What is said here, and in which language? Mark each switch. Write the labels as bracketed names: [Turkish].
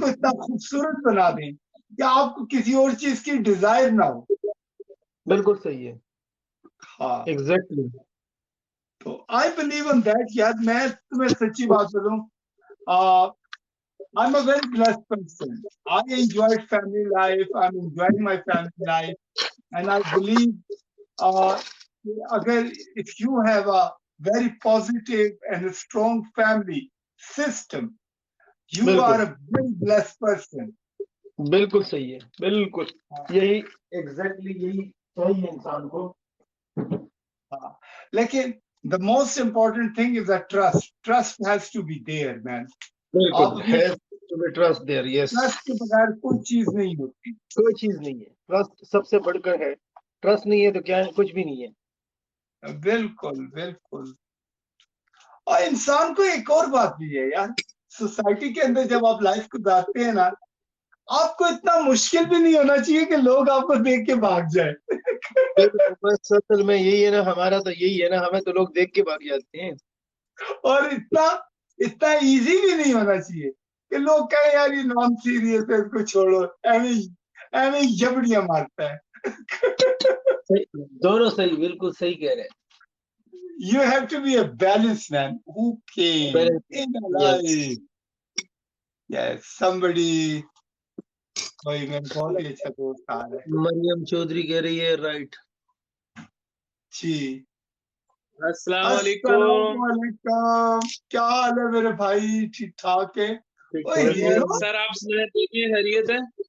[Hindi] को इतना खूबसूरत बना दें कि आपको किसी और चीज की डिजायर ना हो। बिल्कुल सही है, हाँ, [English] Exactly. तो I believe in that यार। [Hindi] मैं तुम्हें सच्ची बात बोलूं, [English] I'm a very blessed person. I enjoyed family life. I'm enjoying my family life, and I believe agar if you have a very positive and a strong family system, you are [Hindi] बिल्कुल [English] a very blessed person. [Hindi] बिल्कुल सही है, बिल्कुल यही exactly यही चाहिए इंसान को। [English] लेकिन the most important thing is that trust. Trust has to be there, man. [Hindi] बिल्कुल आप अपने [English] Has to be trust there, yes. [Hindi] Trust के बगैर कोई चीज नहीं होती। कोई चीज नहीं है, ट्रस्ट सबसे बढ़कर है, ट्रस्ट नहीं है तो क्या है, कुछ भी नहीं है। बिल्कुल बिल्कुल। और इंसान को एक और बात भी है यार, सोसाइटी के अंदर जब आप लाइफ गुजारते हैं ना, आपको इतना मुश्किल भी नहीं होना चाहिए कि लोग आपको देख के भाग जाए। बिल्कुल, बस असल में यही है ना, हमारा तो यही है ना, हमें तो लोग देख के भाग जाते हैं। और इतना इतना इजी भी नहीं होना चाहिए कि लोग कहें यार ये नॉन सीरियस है, इसको छोड़ो, एਵੇਂ एਵੇਂ जबड़ियां मारता है। दोनों सही, बिल्कुल सही कह रहे हैं। [English] You have to be a balanced man who can in a life. Yes, somebody. [Hindi] कोई मेरा बहुत ही अच्छा दोस्त आ रहा है मरियम चौधरी कह रही है राइट। जी। अस्सलाम वालेकुम। अस्सलामुअलैकुम, क्या हाल है मेरे भाई? ठीक ठाक है? ओए हीरो, सर आप सुने देखिए खैरियत है?